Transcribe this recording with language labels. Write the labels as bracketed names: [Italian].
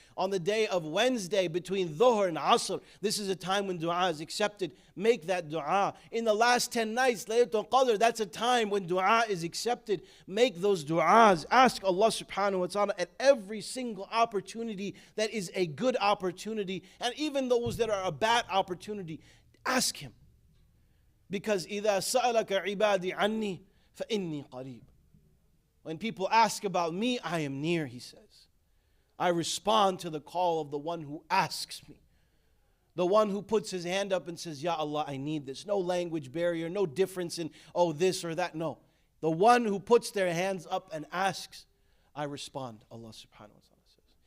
[English] On the day of Wednesday between Dhuhr and Asr, this is a time when dua is accepted. Make that dua. In the last 10 nights, Laylatul Qadr, that's a time when dua is accepted. Make those duas. Ask Allah subhanahu wa ta'ala at every single opportunity that is a good opportunity. And even those that are a bad opportunity, ask Him. Because [Arabic] إِذَا سَأَلَكَ عِبَادِي عَنِّي فَإِنِّي قَرِيبٌ. [English] When people ask about me, I am near, He says. I respond to the call of the one who asks me. The one who puts his hand up and says, Ya Allah, I need this. No language barrier, no difference in, oh, this or that. No. The one who puts their hands up and asks, I respond, Allah subhanahu wa ta'ala says.